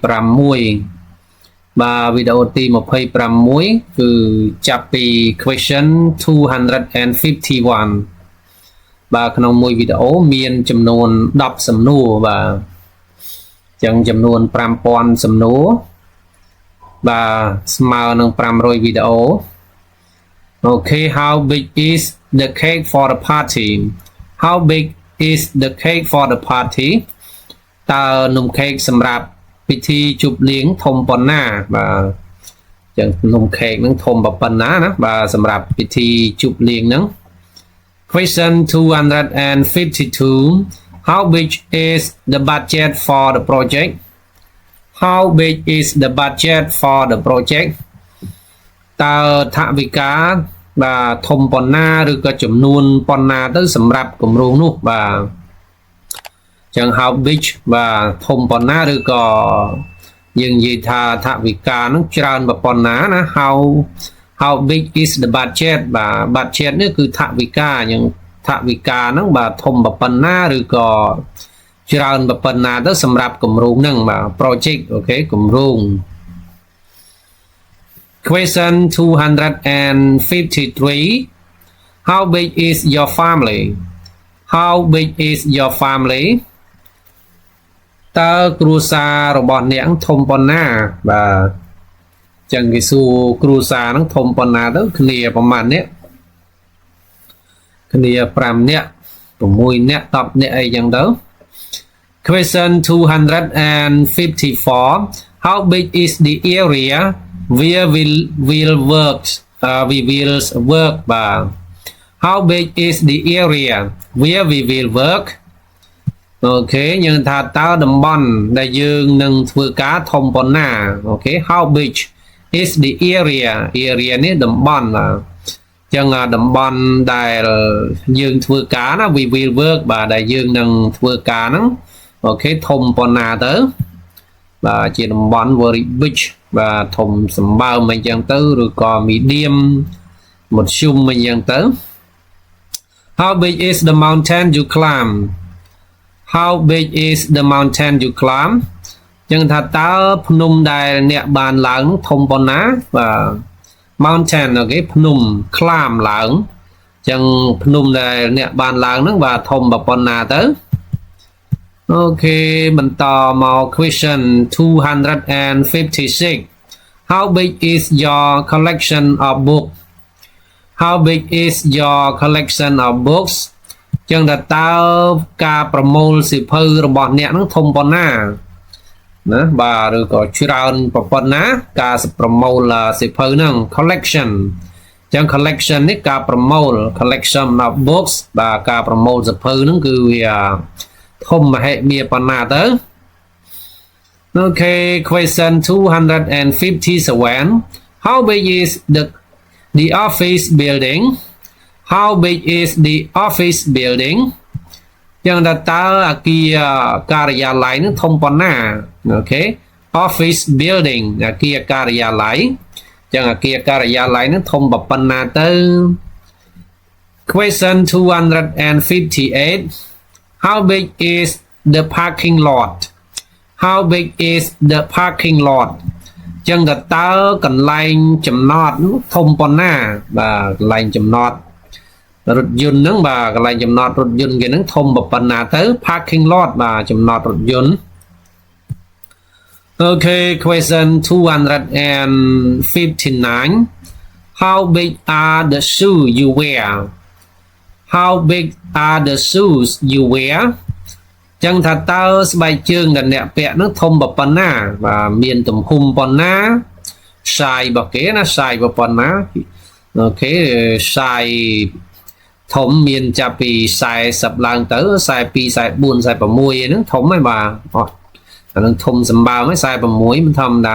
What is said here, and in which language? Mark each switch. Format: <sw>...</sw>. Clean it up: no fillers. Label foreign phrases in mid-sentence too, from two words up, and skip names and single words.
<km>បាទវីដេអូទី 26 គឺចាប់ពី question 251 បាទក្នុងមួយវីដេអូមានចំនួន 10 សំណួរបាទចឹងចំនួន 5000 សំណួរបាទស្មើនឹង 500 វីដេអូ</km> <en>Okay, how big is the cake for the party? How big is the cake for the party?</en> <km>តើនំខេកសម្រាប់ពិធីជប់លៀងធំប៉ុណ្ណាបាទចឹងនំខេកនឹងធំប៉ុណ្ណាណាបាទសម្រាប់ពិធីជប់លៀងហ្នឹង</km> <en>Question 252 How big is the budget for the project? How big is the budget for the project?</en> <km>តើថវិកាបាទធំប៉ុណ្ណាឬក៏ចំនួនប៉ុណ្ណាទៅសម្រាប់គម្រោងនោះបាទ ចឹង</km> <en>how big</en> <km>បាទធំប៉ុណ្ណាឬក៏យើងនិយាយថាថវិកានឹងច្រើនប៉ុណ្ណាណា</km> <en>how big is the budget</en> <km>បាទ budget នេះគឺថវិកាយើងថវិកាហ្នឹងបាទធំប៉ុណ្ណាឬក៏ច្រើនប៉ុណ្ណាទៅសម្រាប់គម្រោងហ្នឹងបាទ project អូខេគម្រោង Question 253 How big is your family?</km> <en>How big is your family?</en> <km>តើគ្រួសាររបស់អ្នកធំប៉ុណ្ណាបាទចឹងគេសួរគ្រួសារហ្នឹងធំប៉ុណ្ណាទៅគ្នាប្រហែលអ្នកគ្នា 5 នាក់ 6 នាក់ 10 នាក់អីចឹងទៅ</km> <en>Question 254 How big is the area where we will work</en> <km>បាទ</km> <en>How big is the area where we will work</en> <km>អូខេយើងថាតើតំបន់ដែលយើងនឹងធ្វើការធំប៉ុណ្ណាអូខេ</km> <en>How big is the area នេះ</en> <km>តំបន់បាទចឹងតំបន់ដែលយើងធ្វើការណា</km> <en>we will work</en> <km>បាទដែលយើងនឹងធ្វើការហ្នឹងអូ ខេធំប៉ុណ្ណាទៅបាទជាតំបន់</km> <en>very big</en> <km>បាទធំសម្បើមអីចឹងទៅឬក៏ medium មធ្យមអីចឹងទៅ</km> <en>How big is the mountain you climb How big is the mountain you climb</en> <km>ចឹងថាតើភ្នំដែលអ្នកបានឡើងធំប៉ុណ្ណាបាទ mountain អូខេភ្នំ climb ឡើងចឹងភ្នំដែលអ្នកបានឡើងហ្នឹងបាទធំប៉ុណ្ណាទៅអូខេបន្តមក question</km> <en>256 How big is your collection of books How big is your collection of books</en> <km>ចឹងតើការប្រមូលសៀវភៅរបស់អ្នកហ្នឹងធំប៉ុណ្ណាណាបាទឬក៏ច្រើនប៉ុណ្ណាការប្រមូលសៀវភៅ ហ្នឹង collection ចឹង collection នេះការប្រមូល</km> <en>collection of books</en> <km>បាទការប្រមូលសៀវភៅហ្នឹងគឺវាធំមហិមាប៉ុណ្ណាទៅអូខេ</km> <en>question 257 How big is the office building How big is the office building</en> <km>ចឹងតើអគារការិយាល័យនឹងធំប៉ុណ្ណាអូ ខេ</km> <en>office building</en> <km>អគារការិយាល័យចឹងអគារការិយាល័យនឹងធំប៉ុណ្ណា ទៅ</km> <en>question 258 How big is the parking lot How big is the parking lot</en> <km>ចឹងតើកន្លែងចំណតធំប៉ុណ្ណាបាទកន្លែងចំណតរថយន្តហ្នឹងបាទកន្លែងចំណតរថយន្តគេហ្នឹងធំប៉ុណ្ណាទៅ</km> <en>parking lot</en> <km>បាទចំណតរថយន្តអូខេ question</km> <en>259 How big are the shoes you wear How big are the shoes you wear</en> <km>ចឹងថាតើស្បែកជើងដែលអ្នកពាក់ហ្នឹងធំប៉ុណ្ណាបាទ មានទំហំប៉ុណ្ណា size របស់គេណា size ប៉ុណ្ណាអូខេ size ធំមានចាប់ពី40ឡើងទៅ42 44 46ហ្នឹងធំហើយបាទអស់អានឹងធំសម្បើមហើយ46មិនធម្មតា</km>